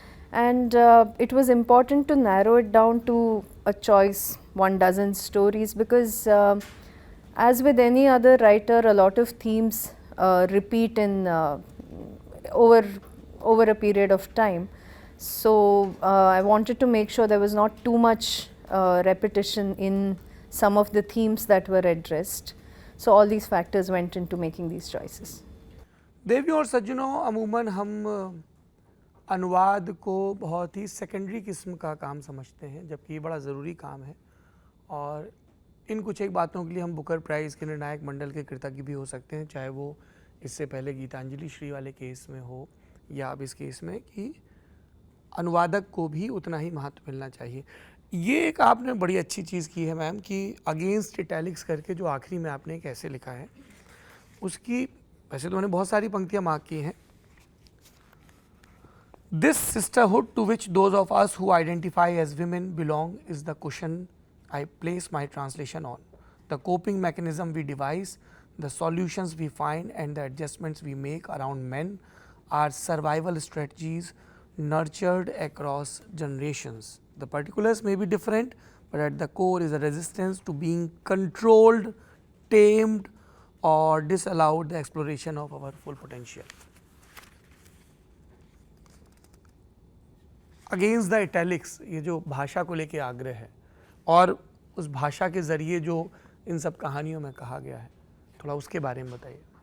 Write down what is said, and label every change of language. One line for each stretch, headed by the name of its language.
English: And it was important to narrow it down to a choice, 1 dozen stories, because as with any other writer, a lot of themes repeat in over a period of time. So I wanted to make sure there was not too much repetition in some of the themes that were addressed. So all these factors went into making these choices.
Hindi: देवियों और सज्जनों, अमूमन हम अनुवाद को बहुत ही secondary किस्म का काम समझते हैं, जबकि ये बड़ा ज़रूरी काम है। और इन कुछ एक बातों के लिए हम बुकर प्राइज़ के निर्णायक मंडल के कृतज्ञ भी हो सकते हैं, चाहे वो इससे पहले गीतांजलि श्री वाले केस में हो या अब इस केस में, कि अनुवादक को भी उतना ही महत्व मिलना चाहिए। ये एक आपने बड़ी अच्छी चीज़ की है मैम, कि अगेंस्ट इटैलिक्स करके जो आखिरी में आपने कैसे लिखा है, उसकी वैसे तो मैंने बहुत सारी पंक्तियाँ मार्क की हैं,
English: This sisterhood to which those of us who identify as women belong is the cushion I place my translation on. The coping mechanism we devise, the solutions we find, and the adjustments we make around men are survival strategies nurtured across generations. The particulars may be different, but at the core is a resistance to being controlled, tamed, or disallowed the exploration of our full potential.
Hindi: Against the italics, ये जो भाषा को लेके आग्रह है और उस भाषा के ज़रिए जो इन सब कहानियों में कहा गया है, थोड़ा उसके बारे में बताइए.